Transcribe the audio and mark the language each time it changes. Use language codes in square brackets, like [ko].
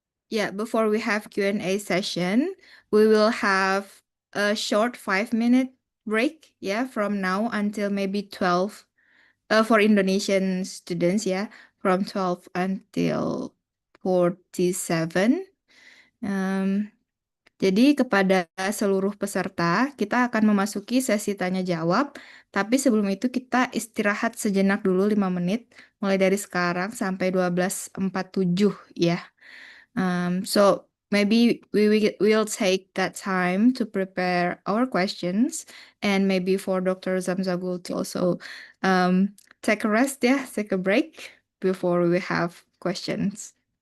[en] Before we have Q&A session, we will have a short 5-minute break, from now until maybe 12, for Indonesian students, from 12 until 47. [id] Jadi kepada seluruh peserta, kita akan memasuki sesi tanya jawab, tapi sebelum itu kita istirahat sejenak dulu 5 menit, mulai dari sekarang sampai 12.47 ya. [en] So maybe we'll take that time to prepare our questions, and maybe for Dr. Zamzagul to also take a rest, take a break before we have questions.